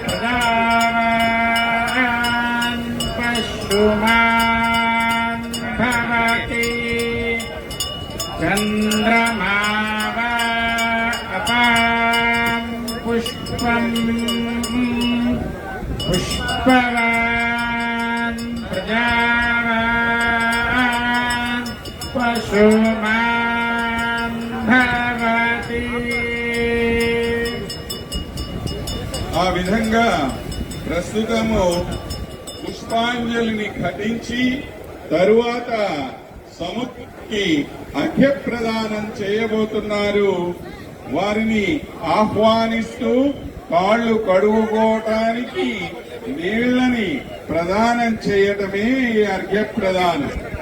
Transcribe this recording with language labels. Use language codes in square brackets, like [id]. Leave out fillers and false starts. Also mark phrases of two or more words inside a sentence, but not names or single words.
[sa] प्रजावान् पशुमान् भवति चन्द्रमाव अपां पुष्पं पुष्पवान् प्रजावान् पशुमान् भवति। [te] ఆ విధంగా ప్రస్తుతము పుష్పాంజలిని ఘటించి తరువాత సముద్రకి అర్ఘ్య ప్రదానం చేయబోతున్నారు. వారిని ఆహ్వానిస్తూ కాళ్ళు కడుగుకోవటానికి నీళ్లని ప్రదానం చేయటమే ఈ అర్ఘ్య ప్రదానం.